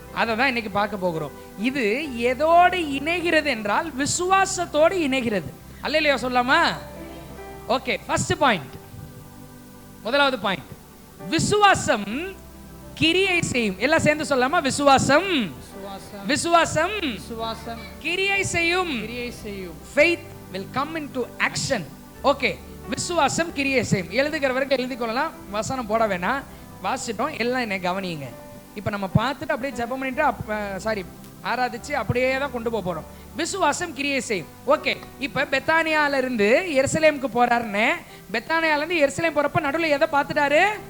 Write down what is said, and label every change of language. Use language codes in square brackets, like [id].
[ta] அதை தான் இன்னைக்கு பார்க்க போகிறோம். இது எதோடு இணைகிறது என்றால் விசுவாசத்தோடு இணைகிறது. அல்லேலூயா சொல்லாமா? ஓகே, ஃபர்ஸ்ட் பாயிண்ட், முதலாவது பாயிண்ட், விசுவாசம் கிரியை செய்யும். எல்லாம் சேர்ந்து சொல்லாமா? விசுவாசம் விசுவாசம் விசுவாசம் கிரியை செய்யும். கிரியை செய்யும். [en] faith will come into action. [ta] Okay, விசுவாசம் கிரியை செய்யும். எழுதுகிறவர்கள் எழுதி கொள்ளலாம், வசனம் போட வேணாம், வாசிட்டோம். எல்லாம் என்ன கவனியுங்க. இப்போ நம்ம பார்த்துட்டு அப்படியே ஜெபம் பண்ணிட்டு ஆராதிச்சு அப்படியே தான் கொண்டு போக போறோம். விசுவாசம் கிரியை செய்யும். ஓகே, இப்போ பெத்தானியால இருந்து எருசலேமுக்கு போறாருன்னு, பெத்தானியால இருந்து எருசலேம் போறப்ப நடுவில் எதை பார்த்துட்டாரு?